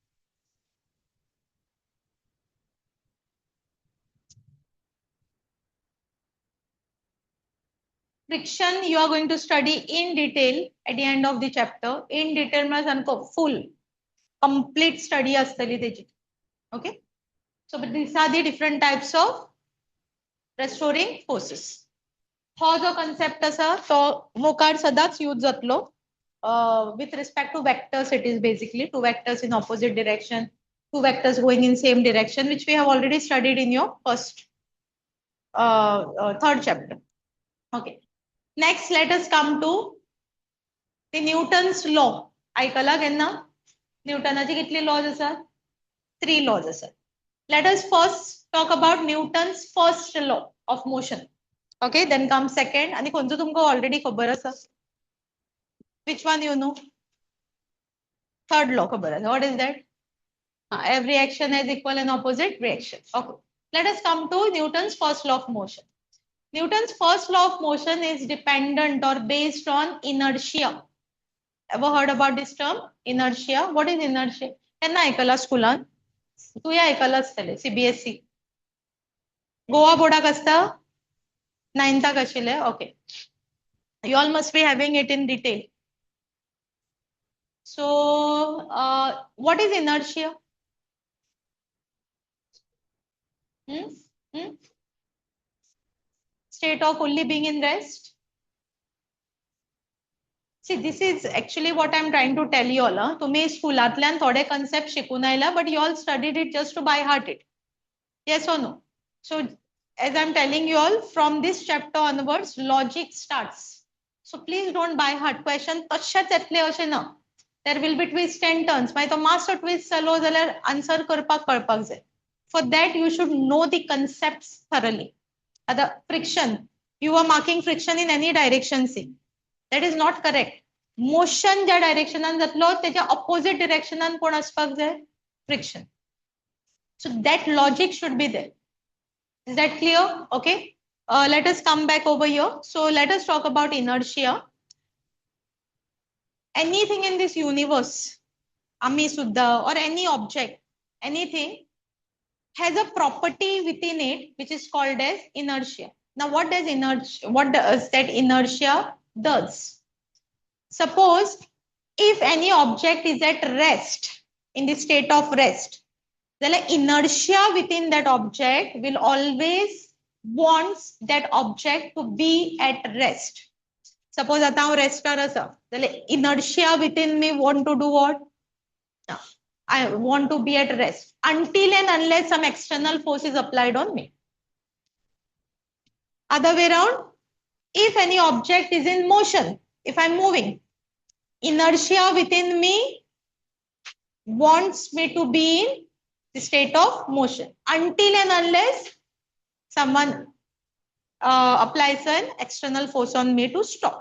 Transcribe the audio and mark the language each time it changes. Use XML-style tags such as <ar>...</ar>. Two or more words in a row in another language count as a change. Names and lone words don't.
<en>Friction you are going to study in detail at the end of the chapter. In detail means full, complete study</en> <kok>astali त्याची.</kok> <en>Okay. So but these are the different types of restoring forces.</en> <kok>हो जो concept असा तो वोकार सदाच यूज जातलो.</kok> <en>With respect to vectors, it is basically two vectors in opposite direction, two vectors going in same direction, which we have already studied in your first third chapter. Okay. Next, let us come to the Newton's law.</en> <kok>ऐकला केन्ना? न्यूटनाची कितली laws असतात? 3 laws असतात.</kok> <en>Let us first talk about Newton's first law of motion. Okay, then comes second.</en> <kok>आणि कोणतं तुमका already खबर असा?</kok> <en>Which one you know? Third law</en> <kok>खबर असा.</kok> <en>What is that? Every action has equal and opposite reaction. Okay. Let us come to Newton's first law of motion. Newton's first law of motion is dependent or based on inertia. Ever heard about this term? Inertia. What is inertia?</en> <kok>केन्ना ऐकला स्कूलान? तुवें ऐकला आसतलें CBSE. गोवा बोर्डाक आसता? 9th आशिल्लें.</kok> <en>Okay. You all must be having it in detail. So, what is inertia? State of only being in rest. See, this is actually what I'm trying to tell you all.</en> <kok>तुम्ही स्कूलांतल्यान थोडे concept शिकून आयला,</kok> <en>but you all studied it just to by heart it. Yes or no? So, as I'm telling you all, from this chapter onwards, logic starts. So please don't by heart question.</en> <kok>तशेंच येतले अशें ना.</kok> <en>There will be twists and turns.</en> <kok>मागीर तो मास्टर twist जालो जाल्यार answer करपाक कळपाक जाय.</kok> <en>For that, you should know the concepts thoroughly. The friction. You are marking friction in any direction. See. That is not correct. Motion</en> <kok>ज्या directionan जातलो त्याच्या</kok> <en>opposite</en> <kok>directionan कोण असपाक जाय?</kok> <en>Friction. So that logic should be there. Is that clear? Okay. Let us come back over here. So let us talk about inertia. Anything in this universe,</en> <kok>Ami Suddha,</kok> <en>or any object, anything has a property within it which is called as inertia. Now, what does that inertia does? Suppose if any object is at rest, in the state of rest, then inertia within that object will always wants that object to be at rest. Suppose</en> <kok>आता हांव रेस्टार आसा, जाल्यार</kok> <en>inertia within me want to do what? I want to be at rest until and unless some external force is applied on me. Other way around, if any object is in motion, if I'm moving, inertia within me wants me to be in the state of motion until and unless someone applies an external force on me to stop.</en>